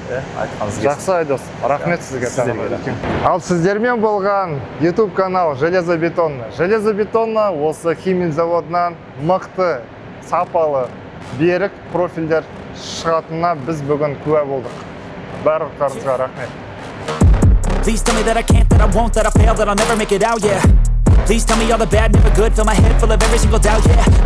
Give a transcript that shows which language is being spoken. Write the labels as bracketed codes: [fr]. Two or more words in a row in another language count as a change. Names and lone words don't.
[kk] Жақсы, Айдос. Рахмет сізге. Ал сіздермен болған YouTube канал Железобетонна. Железобетонна осы химия заводынан мықты, сапалы, берік профильдер шығатынына біз бүгін куә болдық. Барлықтарыңызға рахмет. [en] Please tell me that I can't, that I won't, that I fail, that I'll never make it out, yeah. Please tell me all the bad, never good, fill my head full of every single doubt, yeah.